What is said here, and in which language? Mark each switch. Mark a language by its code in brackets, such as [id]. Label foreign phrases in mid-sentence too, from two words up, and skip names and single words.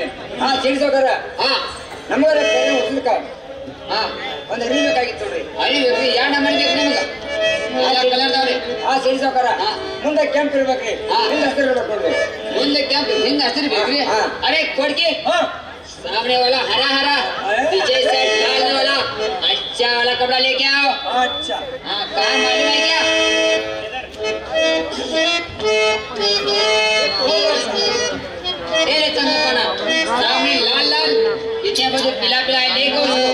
[kn] ಸೇರಿಸೋಕರ ನಮಗ ಹೊಸದಕ್ಕ ಒಂದ್ ಅರಿವಿ ಬೇಕಾಗಿತ್ತು ನೋಡ್ರಿ. ಅರಿವಿ ಯಾ ನಮ್ಮನೆ ಬೇಕು ನಿಮಗ? ಕಲರ್ದವ್ರಿ. ಸೇರಿಸೋಕರ ಮುಂದೆ ಕ್ಯಾಂಪ್ ಇರ್ಬೇಕ್ರಿ, ಹಿಂದ ಹಸಿರು ಇರ್ಬೇಕು ನೋಡ್ರಿ. ಮುಂದೆ ಕ್ಯಾಂಪ್ ಹಿಂದ ಹಸಿರು ಬೇಕ್ರಿ. ಅರೆ ಕೊಡ್ಗಿ [hi] सामने वाला हरा हरा, पीछे से लाल वाला अच्छा वाला कपड़ा लेके आओ. अच्छा हाँ, काम मालूम है क्या? ये ले चंदपना, सामने लाल लाल, पीछे बाजू पीला पीला है, देखो उसको.